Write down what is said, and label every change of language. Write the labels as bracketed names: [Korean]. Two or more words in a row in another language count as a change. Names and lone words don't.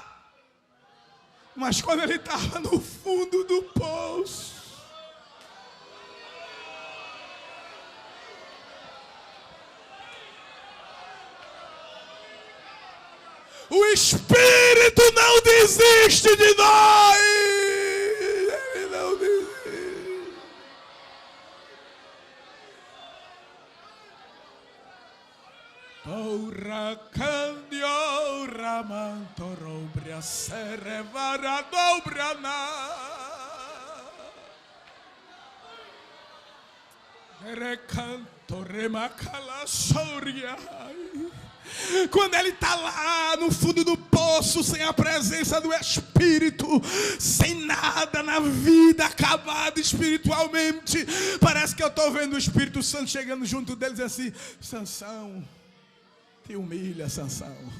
[Portuguese] Mas quando ele estava no fundo do poço, o Espírito não desiste de nós. Ele não desiste. Ora candio ramanto robria serevara dobrana. Recanto remacala soria. Quando ele está lá no fundo do poço, sem a presença do Espírito, sem nada na vida, acabado espiritualmente, parece que eu estou vendo o Espírito Santo chegando junto deles assim: Sansão, te humilha, Sansão.